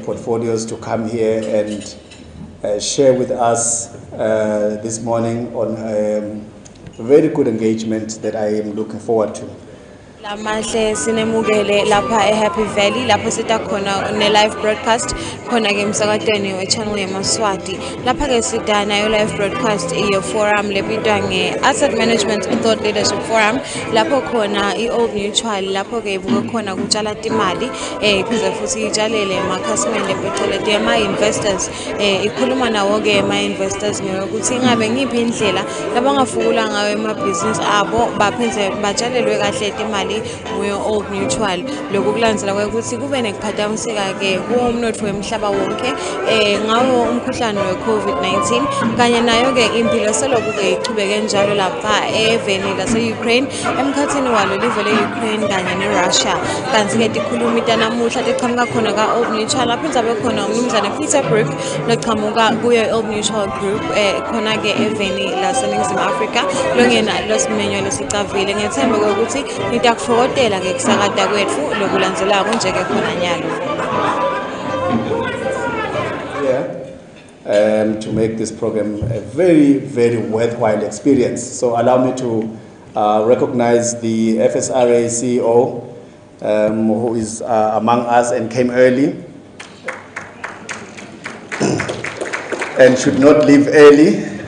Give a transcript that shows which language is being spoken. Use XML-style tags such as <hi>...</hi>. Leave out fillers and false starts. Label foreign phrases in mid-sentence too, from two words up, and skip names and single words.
<en>portfolios to come here and share with us this morning on a very good engagement that I am looking forward to.</en> <ss>Lamahle sinemukele lapha eHappy Valley lapho sita khona ne-</ss> <en>live broadcast</en> <ss>khona ke emsakatweni we-channel Yemaswati. Lapha ke sita nayo</ss> <en>live broadcast</en> <ss>iyo forum lebitwa nge-Asset Management Thought Leadership Forum lapho khona i-Old Mutual lapho ke ibuka khona kutshala timali kuze futhi itshalele amakhasimende phecelezi ama-investors ikhuluma nawo ke ama-investors ngokuthi ingabe ngiphi indlela labangafukula ngayo emabhizinisi abo baphinde batshalelwe kahle timali Old Mutual. Lokhu kulandzela ukuthi kube nekuphazamiseka ke kumnotfo wemhlaba wonke ngawo umkhuhlane we-COVID-19 kanye nayo ke impilo selokhu ke ichubeke njalo lapha eveni lase-Ukraine emkhathini walo live le-Ukraine kanye ne-Russia. Kanti ke tikhulumi tanamuhla tiqhamuka khona ka-Old Mutual lapho inzabe khona umnumzane BROOKE loqhamuka kuyo Old Mutual Group khona ke eveni laseNingizimu Afrika longena losimenyo lesicavile ngethemba ukuthi nitakufokotela ngekusakata kwethu lokulandzelako njeke khona nyalo.</ss> <en>To make this program a very, very worthwhile experience. So allow me to recognize the FSRA CEO who is among us and came early and should not leave early.</en>